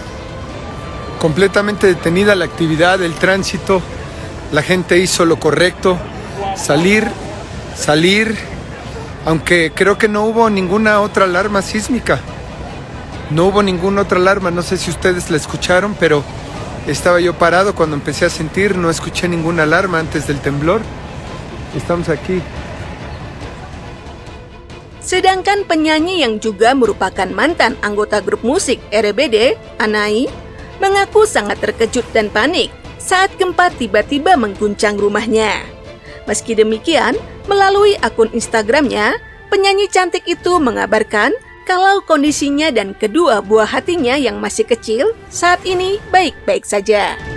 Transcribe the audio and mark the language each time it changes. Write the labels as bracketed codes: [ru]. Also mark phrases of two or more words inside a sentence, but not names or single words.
[es] Completamente detenida la actividad, el tránsito, la gente hizo lo correcto, salir, aunque creo que no hubo ninguna otra alarma sísmica. No hubo ninguna otra alarma, no sé si ustedes la escucharon, pero estaba yo parado cuando empecé a sentir, no escuché ninguna alarma antes del temblor. Estamos aquí. [id] Sedangkan penyanyi yang juga merupakan mantan anggota grup musik RBD, Anai, mengaku sangat terkejut dan panik saat gempa tiba-tiba mengguncang rumahnya. Meski demikian, melalui akun Instagramnya, penyanyi cantik itu mengabarkan kalau kondisinya dan kedua buah hatinya yang masih kecil saat ini baik-baik saja.